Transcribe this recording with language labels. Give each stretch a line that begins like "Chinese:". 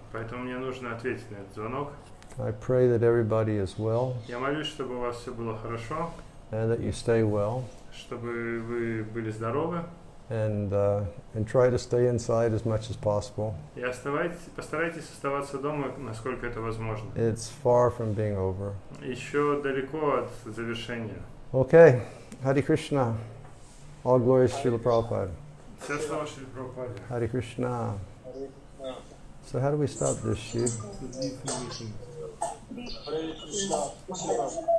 Russian: Поэтому мне нужно ответить на этот звонок.
English: I pray that everybody is well.
Russian: Я молюсь, чтобы у вас все было хорошо.
English: And that you stay well.
Russian: Чтобы вы были здоровы.
English: And try to stay inside as much as possible.
Russian: И постарайтесь оставаться дома, насколько это возможно.
English: It's far from being over.
Russian: Еще далеко от завершения.
English: Okay, Hare Krishna. All glories to Srila Prabhupada.
Russian: Все слава Шрила Прабхупаде.
English: Hare Krishna.
Russian: Да.
English: So how do we stop this, Shiv?
Russian: Hare Krishna. Спасибо.